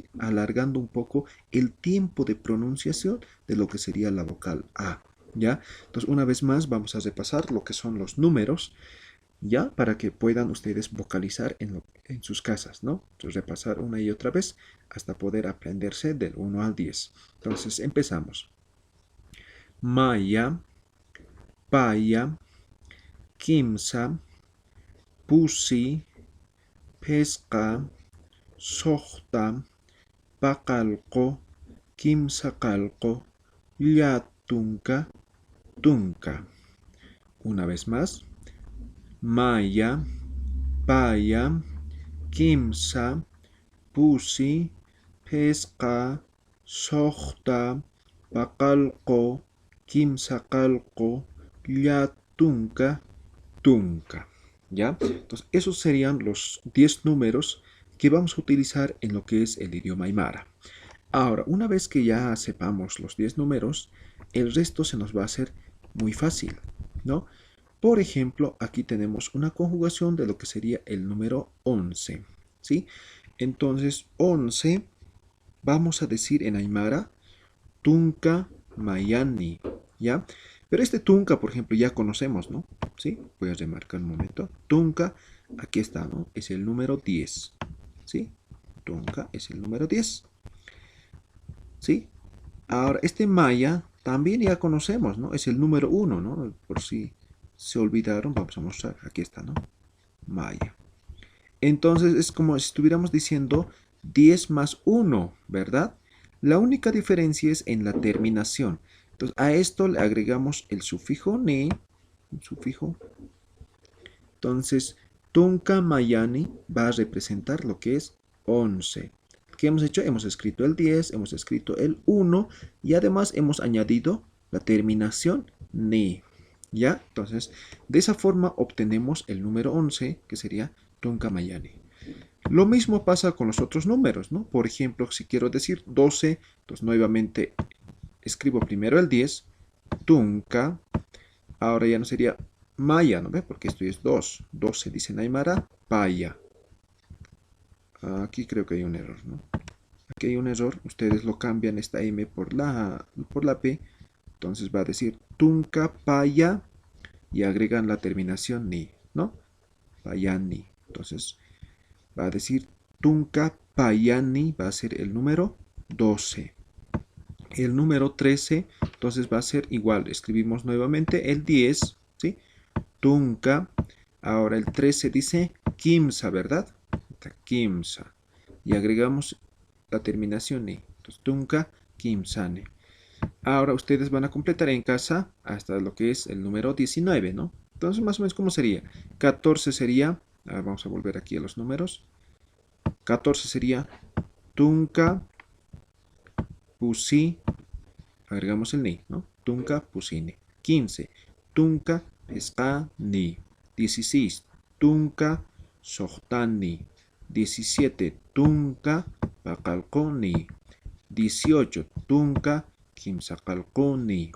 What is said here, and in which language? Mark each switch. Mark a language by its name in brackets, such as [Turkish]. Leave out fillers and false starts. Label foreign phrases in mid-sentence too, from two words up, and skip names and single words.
[Spanish] Alargando un poco el tiempo de pronunciación de lo que sería la vocal A, ¿ya? Entonces, una vez más vamos a repasar lo que son los números, ¿ya? Para que puedan ustedes vocalizar en sus casas, ¿no? Entonces, repasar una y otra vez hasta poder aprenderse del 1 al 10. Entonces, empezamos. [Aymara] Maya, paya, kimsa, pusi, pesca, sohta, pacalco, quimsacalco, llatunca, tunca. [Spanish] Una vez más. [Aymara] Maya, paya, kimsa, pusi, pesca, sohta, pacalco, quimsacalco, llatunca, tunca. [Spanish] ¿Ya? Entonces, esos serían los 10 números que vamos a utilizar en lo que es el idioma aymara. Ahora, una vez que ya sepamos los 10 números, el resto se nos va a hacer muy fácil, ¿no? Por ejemplo, aquí tenemos una conjugación de lo que sería el número 11, ¿sí? Entonces, 11, vamos a decir en aymara, [Aymara] tunca mayani, [Spanish] ¿ya? Pero este tunca, por ejemplo, ya conocemos, ¿no? ¿Sí? Voy a remarcar un momento. Tunca, aquí está, ¿no? Es el número 10, ¿sí? Tunca es el número 10, ¿sí? Ahora, este maya también ya conocemos, ¿no? Es el número 1, ¿no? Por si se olvidaron, vamos a mostrar. Aquí está, ¿no? Maya. Entonces es como si estuviéramos diciendo 10 más 1, ¿verdad? La única diferencia es en la terminación. Entonces a esto le agregamos el sufijo ne, un sufijo. Entonces, [Aymara] tunca mayani [Spanish] va a representar lo que es 11. ¿Qué hemos hecho? Hemos escrito el 10, hemos escrito el 1 y además hemos añadido la terminación ne. ¿Ya? Entonces, de esa forma obtenemos el número 11, que sería [Aymara] tunca mayani. [Spanish] Lo mismo pasa con los otros números, ¿no? Por ejemplo, si quiero decir 12, entonces nuevamente escribo primero el 10, tunca. Ahora ya no sería Maya, ¿no ve? Porque esto es 2. 2 se dice en Aymara, paya. Aquí creo que hay un error, ¿no? Aquí hay un error. Ustedes lo cambian esta M por la P. Entonces va a decir [Aymara] tunca paya [Spanish] y agregan la terminación ni, ¿no? Payani. Entonces va a decir [Aymara] tunca payani, [Spanish] va a ser el número 12. El número 13, entonces va a ser igual. Escribimos nuevamente el 10, ¿sí? Tunca. Ahora el 13 dice kimsa, ¿verdad? Kimsa. Y agregamos la terminación ni. Entonces, [Aymara] tunca kimsane. [Spanish] Ahora ustedes van a completar en casa hasta lo que es el número 19, ¿no? Entonces, más o menos, ¿cómo sería? 14 sería, vamos a volver aquí a los números. 14 sería [Aymara] tunca pusi, [Spanish] agregamos el ni, ¿no? [Aymara] Tunca pusini. 15, tunca pescani. 16, tunca sohtani. 17, tunca pacalconi. 18, tunca kimsacalconi.